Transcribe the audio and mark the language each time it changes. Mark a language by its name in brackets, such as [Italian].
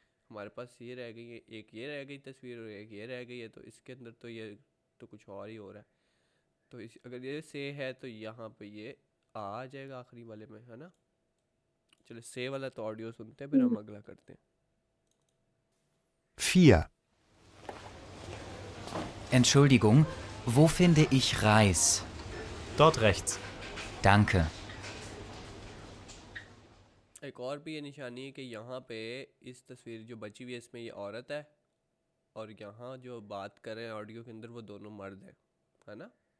[Hindi] हमारे पास ये रह गई है, एक ये रह गई तस्वीर और एक ये रह गई है। तो इसके अंदर तो ये तो कुछ और ही हो रहा है। तो इस अगर ये से है तो यहाँ पे ये आ जाएगा आखिरी वाले में, है ना। चलो से वाला तो ऑडियो सुनते हैं, फिर हम अगला करते हैं। 4. [German] Entschuldigung, wo finde ich Reis? Dort rechts. Danke. [Hindi] एक और भी ये निशानी है कि यहाँ पे इस तस्वीर जो बची हुई है इसमें ये औरत है, और यहाँ जो बात कर रहे हैं ऑडियो के अंदर वो दोनों मर्द हैं, है ना।